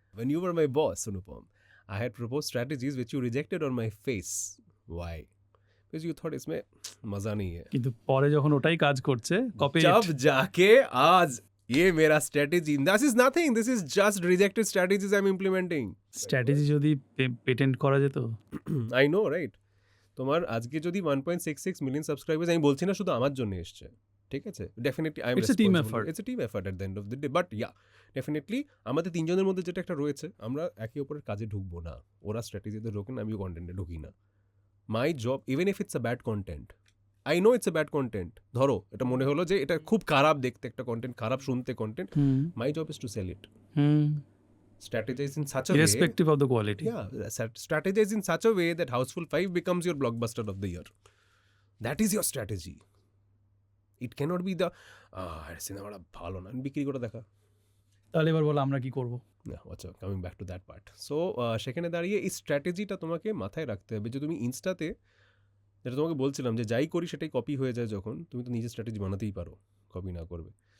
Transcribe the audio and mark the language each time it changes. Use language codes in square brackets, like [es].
[en] When you were my boss, Anupam, I had proposed strategies which you rejected on my face. Why? Because you thought [hi] इसमें मजा नहीं है। [bn] কিন্তু পরে যখন ওটাই কাজ করছে কপি [hi] जब जाके आज ये मेरा [en] strategy, this is nothing, this is just rejected strategies I'm implementing. [bn] Strategy যদি পেটেন্ট করা যেত। [en] I know, right? [bn] তোমার আজকে যদি 1.66 মিলিয়ন সাবস্ক্রাইবার্স, আমি বলছি না শুধু আমার জন্য এসছে, ঠিক আছে, [en] Definitely I am It's a team effort. It's a team effort at the end of the day, but yeah definitely [bn] আমাদের তিনজনের মধ্যে যেটা একটা রয়েছে, আমরা একে অপরের কাজে ঢুকবো না। ওরা স্ট্র্যাটেজিতে ঢোকেন, আমিও কন্টেন্টে ঢুকি না। [en] my job, even if it's a bad content, I know it's a bad content, [bn] ধরো এটা মনে হলো যে এটা খুব খারাপ দেখতে একটা কন্টেন্ট, খারাপ শুনতে content, [en] My job is to sell it, strategize in such a way, irrespective of the quality. strategize in such a way that Houseful 5 becomes your blockbuster of the year. That is your strategy. It cannot be the [bn] সিনেমাটা ভালো না বিক্রি করে দেখা। তাহলে এবার বলো আমরা কি করব? [en] আচ্ছা, coming back to that part. [bn] So সেখানে দাঁড়িয়ে এই স্ট্র্যাটেজিটা তোমাকে মাথায় রাখতে হবে যে তুমি ইনস্টাতে, যেটা তোমাকে বলছিলাম যে যাই করি সেটাই কপি হয়ে যায়, যখন তুমি তো নিজের স্ট্র্যাটেজি বানাতেই পারো, কপি না করবে।